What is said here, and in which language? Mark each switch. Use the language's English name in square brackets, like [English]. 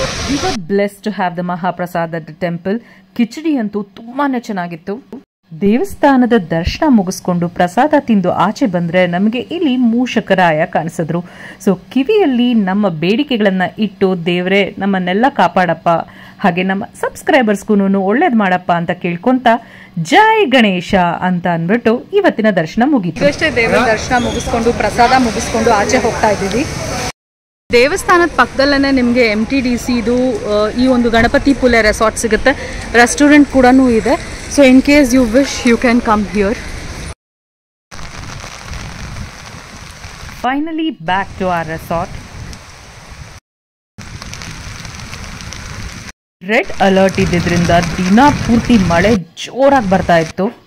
[English] We were blessed to have the Mahaprasad at the temple. [Kannada] Kichdi antu ತುಂಬಾನೇ ಚೆನ್ನಾಗಿತ್ತು. ದೇವಸ್ಥಾನದ ದರ್ಶನ ಮುಗಿಸ್ಕೊಂಡು ಪ್ರಸಾದ ತಿಂದು ಆಚೆ ಬಂದರೆ ನಮಗೆ ಇಲ್ಲಿ ಮೂಷಕರಾಯ ಕಾಣಿಸಿದ್ರು. ಸೊ ಕಿವಿಯಲ್ಲಿ ನಮ್ಮ ಬೇಡಿಕೆಗಳನ್ನು ಇಟ್ಟು ದೇವರೇ ನಮ್ಮನ್ನೆಲ್ಲ ಕಾಪಾಡಪ್ಪ, ಹಾಗೆ ನಮ್ಮ ಸಬ್ಸ್ಕ್ರೈಬರ್ಸ್ಗೂ ಒಳ್ಳೇದು ಮಾಡಪ್ಪ ಅಂತ ಕೇಳ್ಕೊಂತ ಜೈ ಗಣೇಶ ಅಂತ ಅಂದ್ಬಿಟ್ಟು ಇವತ್ತಿನ ದರ್ಶನ ಮುಗೀತು. ಅಷ್ಟೇ ದೇವರ ದರ್ಶನ ಮುಗಿಸ್ಕೊಂಡು ಪ್ರಸಾದ ಮುಗಿಸ್ಕೊಂಡು ಆಚೆ ಹೋಗ್ತಾ ಇದ್ದೀವಿ. ದೇವಸ್ಥಾನದ ಪಕ್ಕದಲ್ಲೇ ನಿಮಗೆ MTDCದು ಈ ಒಂದು ಗಣಪತಿ ಪುಲೆ ರೆಸಾರ್ಟ್ ಸಿಗುತ್ತೆ. ರೆಸ್ಟೋರೆಂಟ್ ಕೂಡ ಇದೆ. [English] So in case you wish, you can come here. Finally back to our resort. [Kannada] Red alert ಇದ್ದಿದ್ರಿಂದ ದಿನ ಪೂರ್ತಿ ಮಳೆ ಜೋರಾಗಿ ಬರ್ತಾ ಇತ್ತು.